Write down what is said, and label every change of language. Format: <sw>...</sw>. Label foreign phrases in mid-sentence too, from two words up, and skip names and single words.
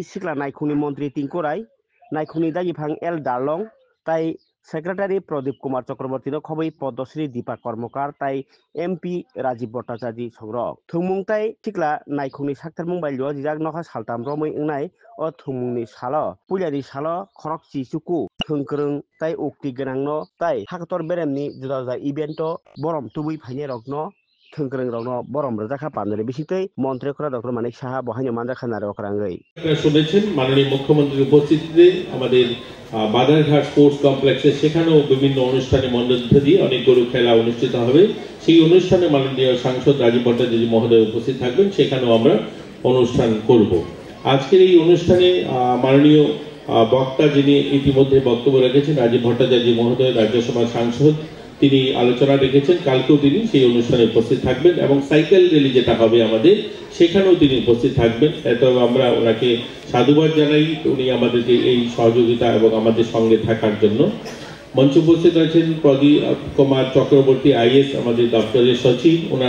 <trp>सिख्ला नायखौनि मन्त्री टिंकुराय नायखौनि दागिफां एल दारलं ताई सेक्रेटारि प्रदीप कुमार चक्रवर्ती खबै पद्मश्री दीपा कर्मकार ताई एमपी राजीव भट्टाचार्य संरक थोंमुं ताई सिख्ला नायखौनि साक्टार बुंबाय लिया जिजाक नखा सालताम रमै ओंनाय अ थोंमुंनि साल पुलियारि साल खरक चिसुकु थोंक्रों ताई उक्ति गोनां न ताई हाकतर बेरेमनि जुदा जुदा इभेन्ट बरम तुबै फाइने रकन थोंक्रों रकन बरम रजाखा पानरे बिसितै मन्त्री खरा डॉक्टर मानिक साहा बहायनो मानजाखा नारकराङै</trp> <bn>শুনেছেন মাননীয় মুখ্যমন্ত্রীর উপস্থিতিতে আমাদের বাদারঘাট স্পোর্টস কমপ্লেক্সে সেখানেও বিভিন্ন অনুষ্ঠানে মধ্যে দিয়ে অনেকগুলো খেলা অনুষ্ঠিত হবে সেই অনুষ্ঠানে মাননীয় সাংসদ রাজীব ভট্টাচার্য মহোদয় উপস্থিত থাকবেন সেখানেও আমরা অনুষ্ঠান করব আজকের এই অনুষ্ঠানে মাননীয় বক্তা যিনি ইতিমধ্যে বক্তব্য রেখেছেন রাজীব ভট্টাচার্য মহোদয় রাজ্যসভার সাংসদ তিনি আলোচনা রেখেছেন কালকেও তিনি সেই অনুষ্ঠানে উপস্থিত থাকবেন এবং সাইকেল র্যালি যেটা হবে আমাদের সেখানেও তিনি উপস্থিত থাকবেন এত আমরা ওনাকে সাধুবাদ জানাই উনি আমাদেরকে এই সহযোগিতা এবং আমাদের সঙ্গে থাকার জন্য মঞ্চে উপস্থিত আছেন প্রদীপ কুমার চক্রবর্তী আইএস আমাদের দপ্তরের সচিব ওনার</bn>